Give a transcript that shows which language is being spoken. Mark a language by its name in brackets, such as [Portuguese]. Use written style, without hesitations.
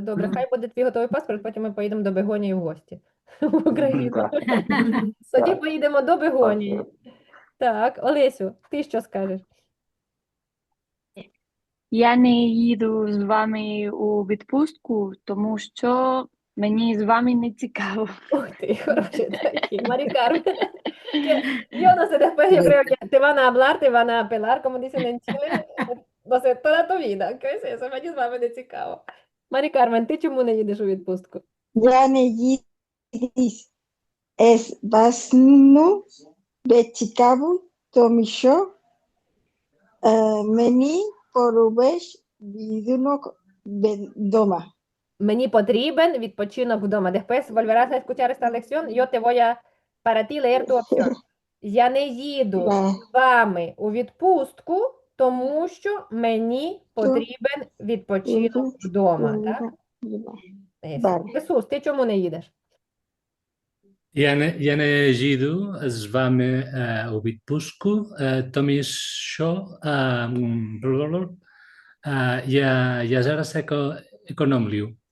[Ukrainian] Добре, хай буде твій готовий паспорт, потім ми поїдемо до Бегонії в гості в Україну. Так. Тоді Так. поїдемо до Бегонії. Так, Олесю, ти що скажеш? Я не їду з вами у відпустку, тому що мені з вами не цікаво. [Spanish] Uy, te [Ukrainian] хороший такий, [Spanish] Mari Carmen. Yo no sé, después yo creo que te van a hablar, te van a apelar, como dicen en Chile, no sé, toda tu vida. ¿Qué es eso? [Ukrainian] Мені з вами не цікаво. Марі Кармен, ти чому не їдеш у відпустку? Я не їду з басну цікаво, тому що мені поробиш відунок вдома. Мені потрібен відпочинок вдома. [Spanish] Después volverás a escuchar esta lección, yo te voy a, para ti, leer tu opción. [Ukrainian] Я не їду з вами у відпустку, тому що мені потрібен відпочинок вдома. Так? [Spanish] Eso. Vale. [Ukrainian] Ісус, ти чому не їдеш? Я не їду з вами у відпустку, тому що я зараз економлю.